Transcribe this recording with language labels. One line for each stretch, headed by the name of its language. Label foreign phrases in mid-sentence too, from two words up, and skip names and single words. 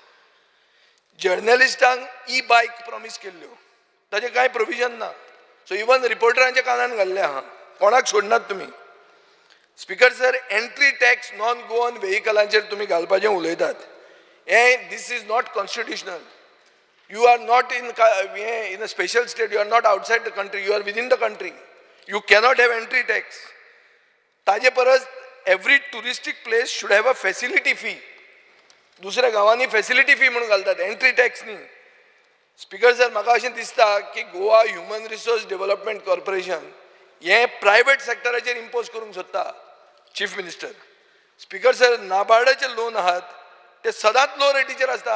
Konkani: जर्नलिस्टांक E-बायक प्रॉमिस केल्ल्यो ताजें कांय प्रोविजन ना. सो इवन रिपोर्टरांच्या कानान घाल्लें आहा. कोणाक सोडनात तुमी. स्पीकर सर,
English: entry tax non Goan
Konkani: व्हेहिकलांचेर तुमी घालपाचें उलयतात.
English: हें this is not constitutional. You are not in a special state. You are not outside the country. You are within the country. You cannot have entry tax.
Konkani: ताजे परस
English: every touristic place should have a facility fee.
Konkani: दुसऱ्या गांवांनी
English: facility fee
Konkani: म्हणून घालतात.
English: entry tax
Konkani: न्ही. स्पीकर सर, म्हाका अशें दिसता की गोवा ह्युमन रिसोर्स डेव्हलपमेंट कॉर्पोरेशन हें प्रायवेट सेक्टराचेर इम्पोज करूंक सोदता.
English: Chief Minister.
Konkani: स्पीकर सर, नाबार्डाचे लोन आहात ते सदांच लो रेटीचेर आसता.